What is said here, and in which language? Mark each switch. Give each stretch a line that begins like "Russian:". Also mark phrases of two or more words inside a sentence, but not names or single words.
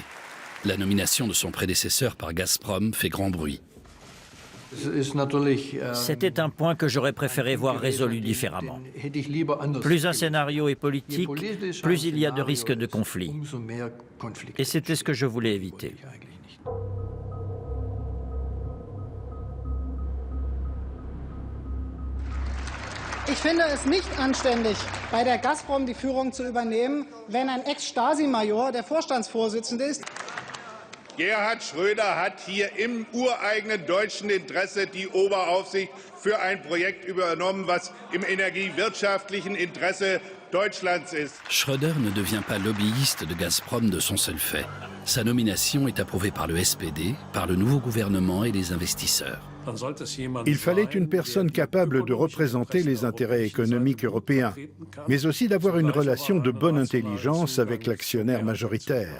French: La nomination de son prédécesseur par Gazprom fait grand bruit. C'était un point que j'aurais préféré voir résolu différemment. Plus un scénario est politique, plus il y a de risques de conflit. Et c'était ce que je voulais éviter.
German: Ich finde es nicht anständig, bei der Gazprom die Führung zu übernehmen, wenn ein Ex-Stasi-Major der Vorstandsvorsitzende ist. Gerhard Schröder hat hier im ureigenen deutschen Interesse die Oberaufsicht für ein Projekt übernommen, was im energiewirtschaftlichen Interesse Deutschlands ist.
French: Schröder ne devient pas lobbyiste de Gazprom de son seul fait. Sa nomination est approuvée par le SPD, par le nouveau gouvernement et les investisseurs. Il fallait une personne capable de représenter les intérêts économiques européens, mais aussi d'avoir une relation de bonne intelligence avec l'actionnaire majoritaire.